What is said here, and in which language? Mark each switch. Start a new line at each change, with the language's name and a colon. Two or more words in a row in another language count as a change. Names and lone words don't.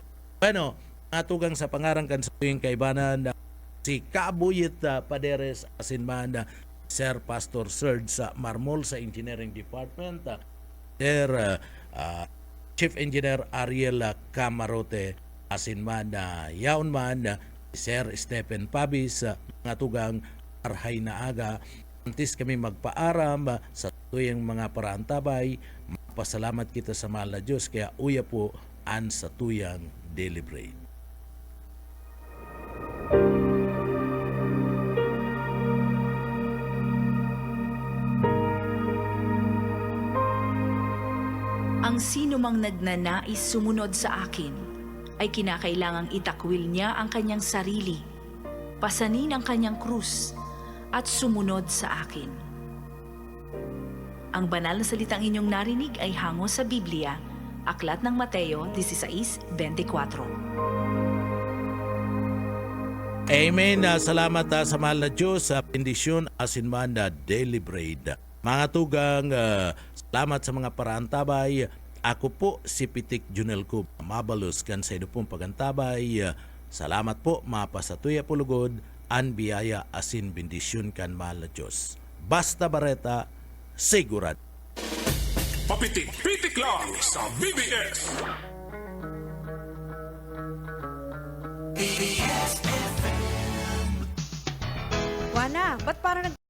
Bikol: Bueno, atugang sa pangarangkan sa tuwing kaibanan si Kabuyit Paderes asin man Sir Pastor Serge sa Marmol sa Engineering Department, Sir Chief Engineer Ariel Camarote asin man yaon man Sir Stephen Pabis, mga tugang arhay na aga. Antes kami magpaaram sa tuyang mga paraantabay, magpasalamat kita sa mahal na Diyos kaya uya po an sa tuyang
English: daily bread.
Filipino: Ang sino mang nagnanais sumunod sa akin ay kinakailangang itakwil niya ang kanyang sarili, pasanin ang kanyang krus, at sumunod sa akin. Ang banal na salitang inyong narinig ay hango sa Biblia, Aklat ng Mateo 16:24. Amen.
Bikol: Salamat sa mahal na Diyos sa bendisyon asin man na
English: daily bread.
Bikol: Mga tugang, salamat sa mga paraantabay. Ako po si Pitik Junel ko mabalos kan sa pong pagantabay. Salamat po mapasatuya pulugod an biyaya asin bendisyon kan mahal na Diyos. Basta Bareta, sigurad. Papitik-pitik lang sa BBS. Wana,
Filipino: ba't parang